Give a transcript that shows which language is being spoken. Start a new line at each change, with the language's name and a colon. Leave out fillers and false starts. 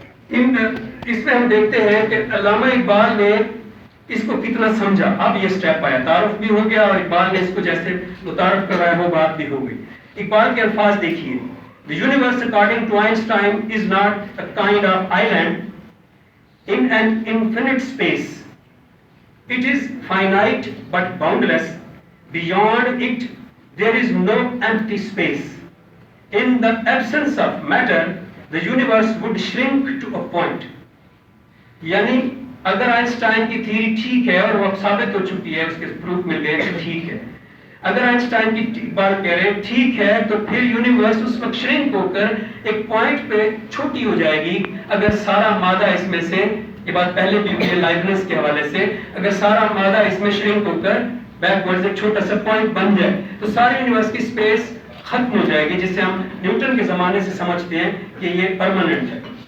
Urdu: اس میں ہم دیکھتے ہیں کہ علامہ اقبال نے اس کو کتنا سمجھا۔ اب یہ سٹیپ آیا، تعارف بھی ہو گیا اور اقبال نے اس کو جیسے متعارف کروایا وہ بات بھی ہو گئی۔ اقبال کے الفاظ دیکھیے،
English: The universe according to Einstein is not a kind of island in an infinite space. It is finite but boundless. Beyond it there is no empty space. In the absence of matter, the universe would shrink to a point.
Urdu: یعنی اگر Einstein کی theory ٹھیک ہے اور وہ اب ثابت ہو چکی ہے، اس کے پروف مل گئے کہ ٹھیک ہے، اگر آئنسٹائن کی بات کہہ رہے ہیں ٹھیک ہے، تو پھر یونیورس اس وقت شرنک ہو کر ایک پوائنٹ پہ چھوٹی ہو جائے گی اگر سارا مادہ اس میں سے، یہ بات پہلے بھی ہوئی ہے لائبنس کے حوالے سے، اگر سارا مادہ اس میں شرنک ہو کر بیک ورڈ ایک چھوٹا سا پوائنٹ بن جائے تو ساری یونیورس کی اسپیس ختم ہو جائے گی، جسے ہم نیوٹن کے زمانے سے سمجھتے ہیں کہ یہ پرماننٹ ہے۔